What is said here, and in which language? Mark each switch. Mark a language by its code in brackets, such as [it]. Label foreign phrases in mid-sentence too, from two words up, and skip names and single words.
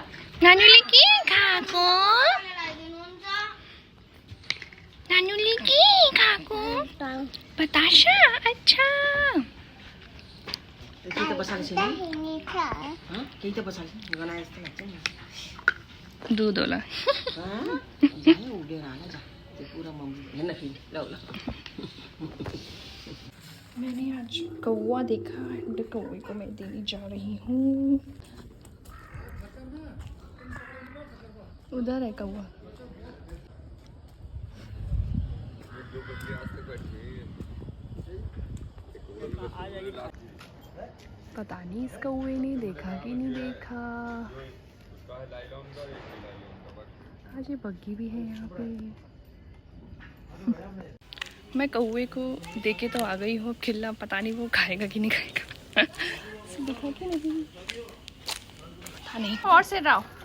[ne] नानीले के खाएको नानीले के खाएको बतासा अच्छा केही त बसाल्छ नि केही त बसाल्छ गना जस्तो लाग्छ नि दूध होला उडेर हाल जा त्यो पुरा मम्मी हेर्न फेरि ल ल [hi] मैंने आज कौवा देखा एंड कौवे को मैं देने जा रही हूँ उधर है कौवा पता नहीं इस कौवे ने देखा कि नहीं देखा आज ये बग्गी भी है यहाँ पे मैं कौवे को देखे तो आ गई हूँ खिल्ला पता नहीं वो खाएगा कि नहीं खाएगा देखा कि नहीं पता नहीं और से रहो